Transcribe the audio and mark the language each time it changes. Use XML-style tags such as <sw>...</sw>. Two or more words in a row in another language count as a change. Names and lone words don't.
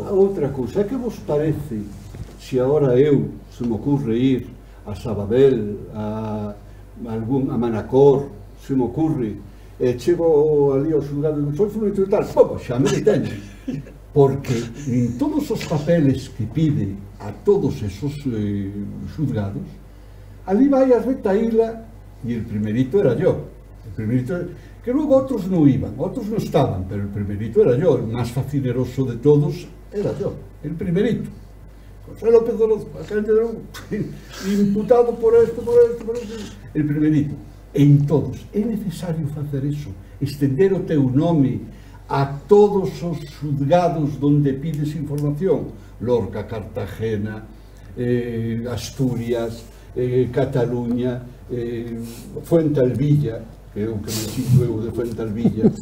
<gl>Outra cousa, que vos parece se agora se me ocurre ir a Sabadell, a Manacor, se me ocurre, chego ali ao xulgado do Solfo e tal, xa me detén, porque en todos os papeles que pide a todos esos xulgados, ali vai a retaíla,</gl> <es>e el primerito era yo. El primerito, que luego otros no iban, otros no estaban, pero el primerito era yo, el más facineroso de todos era yo, el primerito. José López Orozco, imputado por esto, el primerito.</es> <gl>En todos, é necesario facer eso, estender o teu nome a todos os xulgados donde pides información, Lorca, Cartagena, Asturias, Cataluña, Fuentealbilla, que é o que me sinto eu de Fuentealbilla.</gl>